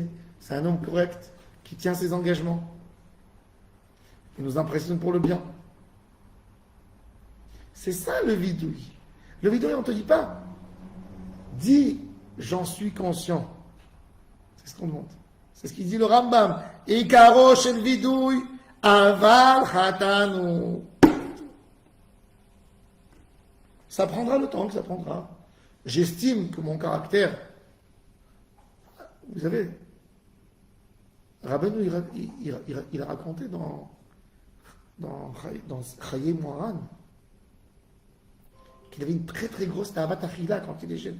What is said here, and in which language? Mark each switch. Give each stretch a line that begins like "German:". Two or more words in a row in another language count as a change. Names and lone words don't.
French: C'est un homme correct qui tient ses engagements. Il nous impressionne pour le bien. C'est ça le vidouille. Le vidouille, on ne te dit pas. Dis, j'en suis conscient. C'est ce qu'on demande. C'est ce qu'il dit le Rambam.
Hebrew: עיקרו של וידוי אבל חטאנו.
French: Ça prendra le temps que ça prendra. J'estime que mon caractère, vous savez, Rabbeinu, il a raconté dans Chaye Moharan qu'il avait une très très grosse
Hebrew: תאוות אכילה
French: quand il est jeune.